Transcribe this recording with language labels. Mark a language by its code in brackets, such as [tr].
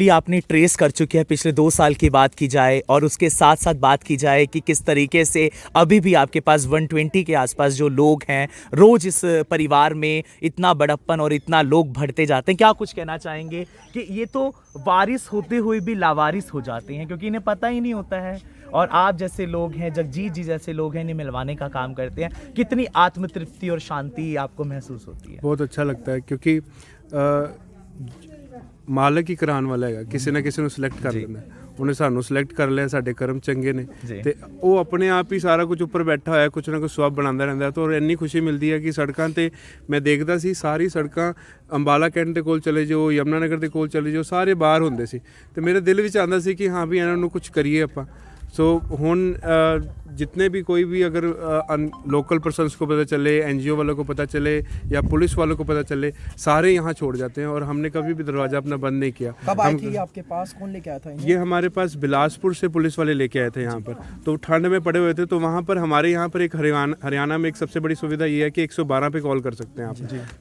[hi] आपने ट्रेस कर चुके हैं पिछले 2 साल की बात की जाए और उसके साथ साथ बात की जाए कि किस तरीके से अभी भी आपके पास 120 के आसपास जो लोग हैं, रोज़ इस परिवार में इतना बड़प्पन और इतना लोग बढ़ते जाते हैं। क्या कुछ कहना चाहेंगे कि ये तो वारिस होते हुए भी लावारिस हो जाते हैं क्योंकि इन्हें पता ही नहीं होता है, और आप जैसे लोग हैं, जगजीत जी जैसे लोग हैं, इन्हें मिलवाने का काम करते हैं। कितनी आत्मतृप्ति और शांति आपको महसूस होती है? बहुत अच्छा लगता है क्योंकि मालिक ही कराने वाला है, किसी ना किसी ने सिलेक्ट कर लेना। [pa] ਉਹਨੇ ਸਾਨੂੰ ਸਿਲੈਕਟ ਕਰ ਲਿਆ, ਸਾਡੇ ਕਰਮ ਚੰਗੇ ਨੇ ਤੇ ਉਹ ਆਪਣੇ ਆਪ ਹੀ ਸਾਰਾ ਕੁਝ ਉੱਪਰ ਬੈਠਾ ਹੋਇਆ, ਕੁਝ ਨਾ ਕੁਝ ਸਵਾਬ ਬਣਾਉਂਦਾ ਰਹਿੰਦਾ। ਤਾਂ ਇੰਨੀ ਖੁਸ਼ੀ ਮਿਲਦੀ ਹੈ ਕਿ ਸੜਕਾਂ ਤੇ ਮੈਂ ਦੇਖਦਾ ਸੀ, ਸਾਰੀ ਸੜਕਾਂ ਅੰਬਾਲਾ ਕੈਂਟ ਦੇ ਕੋਲ ਚਲੇ ਜਾਓ, ਯਮਨਾ ਨਗਰ ਦੇ ਕੋਲ ਚਲੇ ਜਾਓ, ਸਾਰੇ ਬਾਹਰ ਹੁੰਦੇ ਸੀ ਤੇ ਮੇਰੇ ਦਿਲ ਵਿੱਚ ਆਉਂਦਾ ਸੀ ਕਿ ਹਾਂ ਵੀ ਇਹਨਾਂ ਨੂੰ ਕੁਝ ਕਰੀਏ ਆਪਾਂ। [hi] सो ਹੁਣ जितने भी कोई भी अगर लोकल पर्सनस को पता चले, NGO वालों को पता चले या पुलिस वालों को पता चले, सारे यहाँ छोड़ जाते हैं और हमने कभी भी दरवाज़ा अपना बंद नहीं किया। कब आई थी आपके पास, कौन लेके आया था ये हमारे पास बिलासपुर से पुलिस वाले लेके आए थे यहाँ पर। तो ठंड में पड़े हुए थे, तो वहाँ पर हमारे यहाँ पर एक हरियाणा में एक सबसे बड़ी सुविधा ये है कि 112 पे कॉल कर सकते हैं आप।